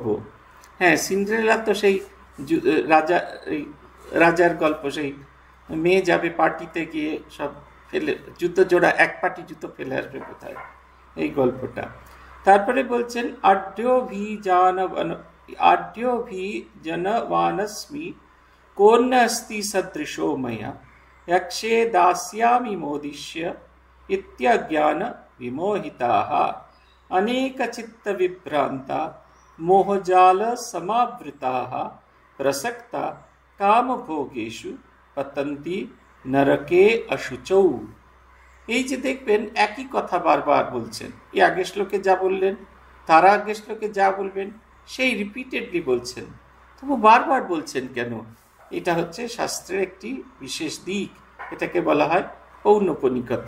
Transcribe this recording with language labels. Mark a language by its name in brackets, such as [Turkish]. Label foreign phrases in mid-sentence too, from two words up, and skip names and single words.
[Bangla] হ্যাঁ, সিন্ডারেলা তো সেই রাজার গল্প, সেই মেয়ে যাবে পার্টিতে গিয়ে সব ফেলে, জুতো জোড়া এক পাটি জুতো ফেলে আসবে কোথায়, এই গল্পটা। [Sanskrit] তারপরে বলছেন, আঢ্যো ভি জনবানস্মি কোন অস্তি সদৃশো ময়া यक्षे दास्यामि मोदिष्य इत्यज्ञान विमोहिताः अनेक चित्त विभ्रांता मोहजाल समावृताः प्रसक्ता काम भोगेषु पतन्ति नरके अशुचौ। [Bangla] এই যে দেখবেন একই কথা বারবার বলছেন, এই আগের শ্লোকে যা বললেন, তারা আগের শ্লোকে যা বলবেন সেই রিপিটেডলি বলছেন, তবু বারবার বলছেন কেন? এটা হচ্ছে শাস্ত্রের একটি বিশেষ দিক, এটাকে বলা হয় পৌনঃপুনিকতা।